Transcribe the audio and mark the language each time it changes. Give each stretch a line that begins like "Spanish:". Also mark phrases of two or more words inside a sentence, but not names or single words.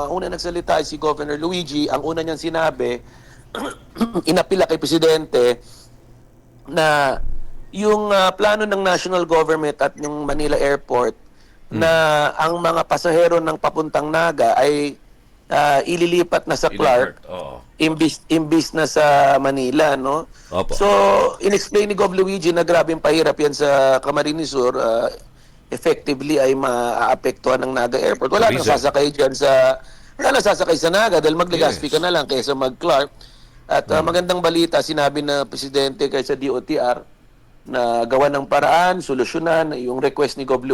Filipino: Ang una nagsalita ay si Governor Luigi. Ang una niyang sinabi, inapila kay Presidente na yung plano ng national government at yung Manila Airport na ang mga pasahero ng papuntang Naga ay ililipat na sa Clark, imbis na sa Manila, no? So, in-explain ni Gov. Luigi na grabing pahirap yan sa Camarines Sur, effectively ay maaapektuhan ng Naga Airport. Wala nang sasakay dyan wala nang sasakay sa Naga dahil mag-Legazpi ka na lang kaysa mag-Clark. At magandang balita, sinabi na Presidente kay sa DOTR na gawa ng paraan, solusyonan, yung request ni Gov.